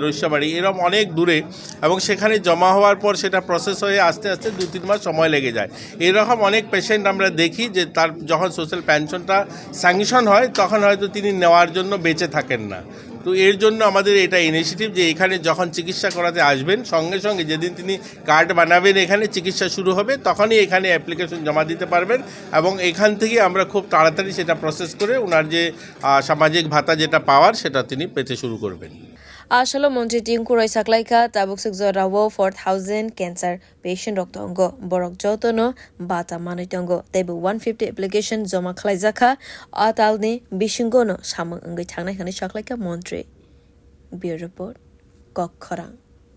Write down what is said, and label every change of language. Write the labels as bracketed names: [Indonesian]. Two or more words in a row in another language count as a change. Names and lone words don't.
[Bangla] রৈশাবাড়ি এরকম অনেক দূরে এবং সেখানে জমা হওয়ার পর সেটা প্রসেস হয়ে আস্তে আস্তে 2-3 মাস সময় লেগে যায় এরকম অনেক পেশেন্ট আমরা দেখি যে তার যখন সোশ্যাল পেনশনটা স্যাংশন হয় তখন হয়তো তিনি নেওয়ার জন্য বেঁচে থাকেন না তো এর জন্য আমাদের এটা ইনিশিয়েটিভ যে এখানে যখন চিকিৎসা করাতে আসবেন সঙ্গে সঙ্গে যেদিন তিনি কার্ড বানাবেন এখানে চিকিৎসা শুরু হবে তখনই এখানে অ্যাপ্লিকেশন জমা দিতে পারবেন এবং এখান থেকে আমরা খুব তাড়াতাড়ি সেটা প্রসেস করে ওনার যে সামাজিক ভাতা যেটা পাওয়ার সেটা তিনি পেতে শুরু করবেন [Kok Borok] Ashalo montri Tinku khwlaikha tabuk sikjo rawo 4000 [English] cancer patient [Kok Borok] roktongo borok jotono bata manitongo tebe 150 application joma khwlaijaka atalni bisingo no samung ngai thangnai khani khwlaikha montri [English] bureau report [Kok Borok] kokkhorang